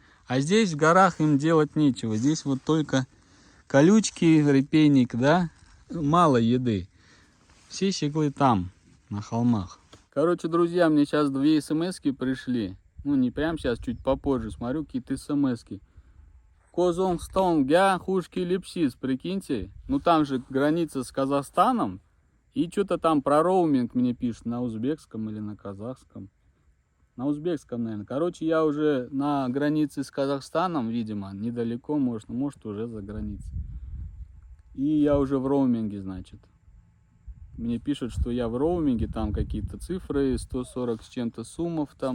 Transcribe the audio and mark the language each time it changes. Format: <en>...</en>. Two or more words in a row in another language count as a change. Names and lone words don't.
<ru>А здесь в горах им делать нечего. Здесь вот только колючки, репейник, да, мало еды. Все щеглы там, на холмах. Короче, друзья, мне сейчас 2 смс-ки пришли. Ну, не прямо сейчас, чуть попозже. Смотрю, какие-то смс-ки. Козонгстон, гя, хушки, липсис, прикиньте. Ну, там же граница с Казахстаном. И что-то там про роуминг мне пишут на узбекском или на казахском. На узбекском, наверное. Короче, я уже на границе с Казахстаном, видимо, недалеко, может уже за границей. И я уже в роуминге, значит. Мне пишут, что я в роуминге, там какие-то цифры, 140 с чем-то суммов там.</ru>